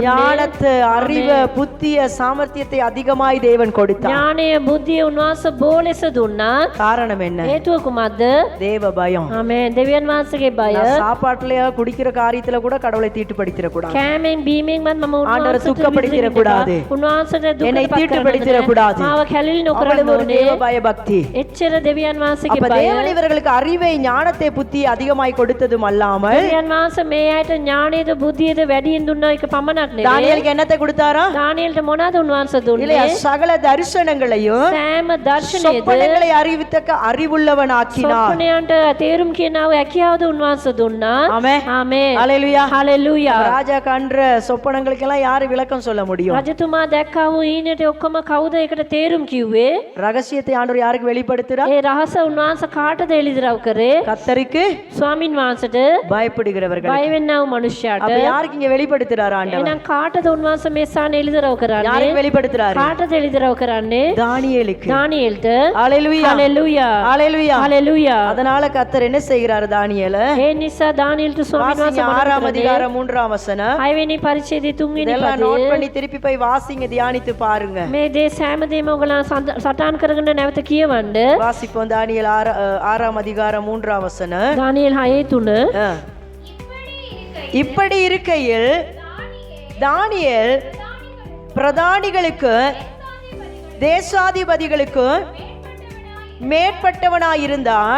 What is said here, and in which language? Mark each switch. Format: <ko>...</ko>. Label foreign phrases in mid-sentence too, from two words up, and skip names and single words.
<ta>ஞானத்தை, அறிவை, புத்திய, சாமர்த்தியத்தை அதிகமாய் தேவன் கொடுத்தார்.</ta> <si>ඥානය බුද්ධිය උන්වහන්සේ බෝලෙස දුන්නා.</si> <ta>காரணம் என்ன?</ta> <si>හේතුව කුමක්ද?</si> <ta>தேவ பயம்.</ta> <si>ආමේන්. දෙවියන් වහන්සේගේ බය.</si> <ta>நான் சாப்பாட்டுலயா குடிக்கிற காரியத்துல கூட கடவுளை தீட்டுப்படுத்திட கூடாது.</ta> <si>කෑමෙන් බීමෙන්වත් මම</si> <ta>ஆண்டவரை துக்கப்படுத்திட கூடாது.</ta> <si>උන්වහන්සේට</si> <ta>என்னை</ta> <si>දුකටපත්</si> <ta>தீட்டுப்படுத்திட</ta> <si>කරන්න</si> <ta>கூடாது.</ta> <si>මාව කැළලි නොකරන්න</si> <ta>அவ்வளவு ஒரு</ta> <si>ඕනේ.</si> <ta>தேவ பய பக்தி.</ta> <si>එච්චර දෙවියන් වහන්සේගේ</si> <ta>அப்ப</ta> <si>බය.</si> <ta>தேவன் இவர்களுக்கு அறிவை, ஞானத்தை, புத்தி அதிகமாய் கொடுத்ததும் அல்லாமல்</ta> <si>දෙවියන් වහන්සේ මේ අයට ඥානයේද බුද්ධියේද වැඩියෙන් දුන්නා එක පමණක් නෙවෙයි.</si> <ta>தானியேலுக்கு என்னத்தை கொடுத்தாரா?</ta> <si>දානියෙල්ට මොනවද උන්වහන්සේ</si> <ta>இல்லையா?</ta> <si>දුන්නේ?</si> <ta>சகல தரிசனங்களையும்</ta> <si>සෑම දර්ශනයේද</si> <ta>சொப்பனங்களை அறிவித்தக்க அறிவுள்ளவனாக்கினார்.</ta> <si>සොප්පනයන්ට තේරුම් කියනව හැකියාවද උන්වහන්සේ දුන්නා.</si> <ta>ஆமென்.</ta> <si>ආමේන්.</si> <ta>ஹalleluya.</ta> <si>හalleluya.</si> <ta>ராஜா கண்ட சொப்பனங்களுக்கெல்லாம் யாரு விளக்கம் சொல்ல முடியும்?</ta> <si>රජතුමා දැක්කා වූ ඊනට ඔක්කොම කවුද ඒකට තේරුම් කිව්වේ?</si> <ta>ரகசியத்தை ஆண்டவர் யாருக்கு வெளிப்படுத்துறார்?</ta> <si>ඒ රහස උන්වහන්සේ කාටද එළිදරව් කරේ?</si> <ta>கர்த்தருக்கு</ta> <si>ස්වාමින් වහන්සේට</si> <ta>பயப்படுகிறவர்கள்.</ta> <si>බය වෙන්නව මනුෂ්‍යයාට.</si> <ta>அப்ப யாருக்கு இங்க வெளிப்படுத்துறார் ஆண்டவர்?</ta> <si>එහෙනම් කාටද උන්වහන්සේ මේ ස්ථාන එළිදරව් කරන්නේ?</si> <ta>யாருக்கு வெளிப்படுத்துறாரு?</ta> <si>කාටද එළිදරව් කරන්නේ?</si> <ta>தானியேலுக்கு.</ta> <si>දානියෙල්ට.</si> <ta>ஹalleluya.</ta> <si>හalleluya.</si> <ta>ஹalleluya.</ta> <si>හලෙලූයා.</si> <ta>அதனால கர்த்தர் என்ன செய்கிறார் தானியேல?</ta> <si>ඒ නිසා දානියෙල්ට ස්වාමීන්</si> <ta>வாசிங்க</ta> <si>වහන්සේ</si> <ta>6ஆம்</ta> <si>මොනවද</si> <ta>அதிகாரம் 3ஆம் வசனம்.</ta> <si>6වෙනි පරිච්ඡේදයේ 3වෙනි</si> <ta>இதெல்லாம் நோட்</ta> <si>පදයේ</si> <ta>பண்ணி திருப்பி போய் வாசிங்க, தியானித்து பாருங்க.</ta> <si>මේ දේ සෑමදේම ඔයගොල්ලෝ සටහන් කරගෙන නැවත කියවන්න.</si> <ta>வாசிப்போம் தானியேல் 6ஆம் அதிகாரம் 3ஆம் வசனம்.</ta> <si>දානියෙල් 6:3 ஆ.</si> <ta>இப்படி இருக்கையில் தானியேல் பிரதானிகளுக்கு தேசாதிபதிகளுக்கு மேற்பட்டவனாயிருந்தான்.</ta>